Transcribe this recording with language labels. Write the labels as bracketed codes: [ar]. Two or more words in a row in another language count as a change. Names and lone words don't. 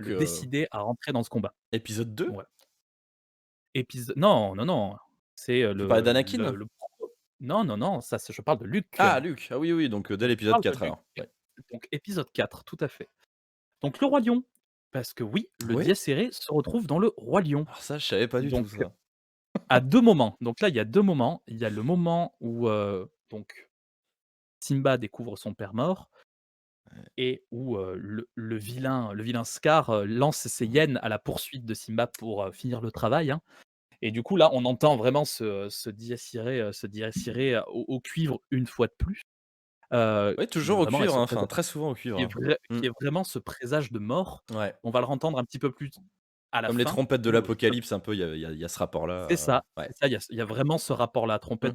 [fr] le décider à rentrer dans ce combat. épisode 2? Ouais. Non, non, non, c'est, Tu parlais d'Anakin? non, non, non, ça c'est je parle de Luke. Ah, Luke. Ah oui, oui, donc dès Je l'épisode parle de 4 Luke. alors. Ouais. Donc épisode 4, tout à fait. Donc le Roi Lion, parce que oui, le Ouais? dies irae se retrouve dans le Roi Lion. Alors ça, je savais pas du tout Donc ça. à 2 moments. Donc là, il y a 2 moments. Il y a le moment où, donc Simba découvre son père mort et où, le vilain Scar, lance ses hyènes à la poursuite de Simba pour, finir le travail, hein. Et du coup, là, on entend vraiment ce dies irae, au cuivre une fois de plus, Oui, qui toujours au vraiment est cuivre, ce hein, présage enfin très souvent au cuivre, qui est hein. vrai Mmh. qui est vraiment ce présage de mort. Ouais. On va le entendre un petit peu plus à la Comme les fin trompettes de où, l'apocalypse un peu, il y a ce rapport-là, ouais. c'est ça, il y a vraiment ce rapport-là, trompette